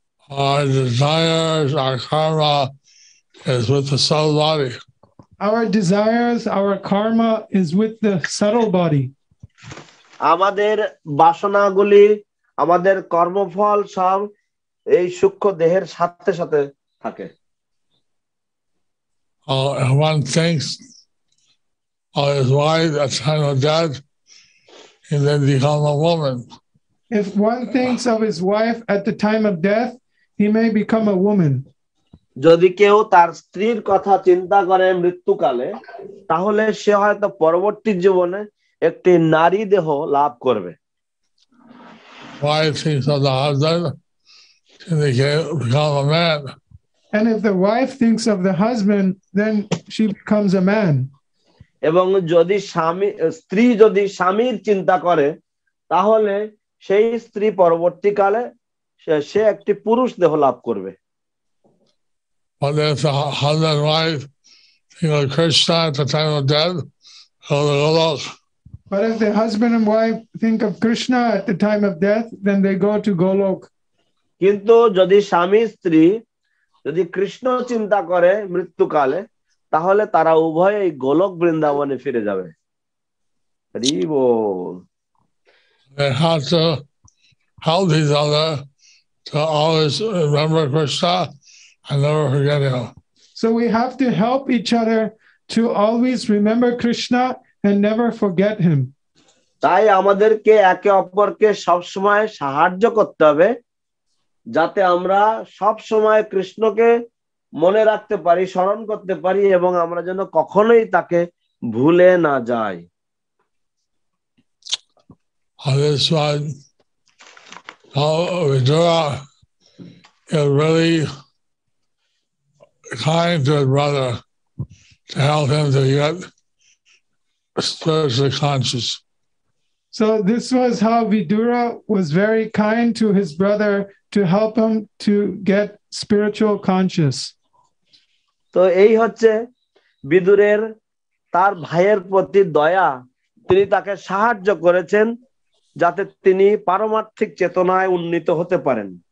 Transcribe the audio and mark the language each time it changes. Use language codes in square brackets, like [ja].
[en] Our desires, our karma is with the soul body. Our desires, our karma is with the subtle body. [bn] আমাদের বাসনাগুলি, আমাদের কর্মফল সব এই সূক্ষ্ম দেহের সাথে সাথে থাকে। [en] If one thinks of his wife at the time of death, he then becomes a woman. If one thinks of his wife at the time of death, he may become a woman. [bn] যদি কেউ তার স্ত্রীর কথা চিন্তা করে মৃত্যুকালে, তাহলে সে হয়তো পরবর্তী জীবনে একটি নারী দেহ লাভ করবে। [en] Wife thinks of the husband, they become a man. And if the wife thinks of the husband, then she becomes a man. [bn] এবং যদি স্ত্রী যদি স্বামীর চিন্তা করে, তাহলে সেই স্ত্রী পরবর্তীকালে সে একটি পুরুষ দেহ লাভ করবে। [en] But if the husband and wife think of Krishna at the time of death, But if the husband and wife think of Krishna at the time of death, then they go to Golok. [bn] কিন্তু যদি স্বামী স্ত্রী যদি কৃষ্ণ চিন্তা করে মৃত্যুকালে, তাহলে তারা উভয়ে গোলক বৃন্দাবনে ফিরে যাবে। হরি বল। [en] They have to help each other to always remember Krishna and never forget him. So we have to help each other to always remember Krishna and never forget him. [bn] তাই আমাদেরকে একে অপরকে সবসময় সাহায্য করতে হবে, যাতে আমরা সব সময় কৃষ্ণকে মনে রাখতে পারি, স্মরণ করতে পারি, এবং আমরা যেন কখনোই তাকে ভুলে না যাই। [en] This one, Vidura is really kind to his brother to help him to get spiritually conscious. So this was how Vidura was very kind to his brother to help him to get spiritual conscious. [bn] তো এই হচ্ছে বিদুরের তার ভাইয়ের প্রতি দয়া, তিনি তাকে সাহায্য করেছেন যাতে তিনি পারমার্থিক চেতনায় উন্নীত হতে পারেন।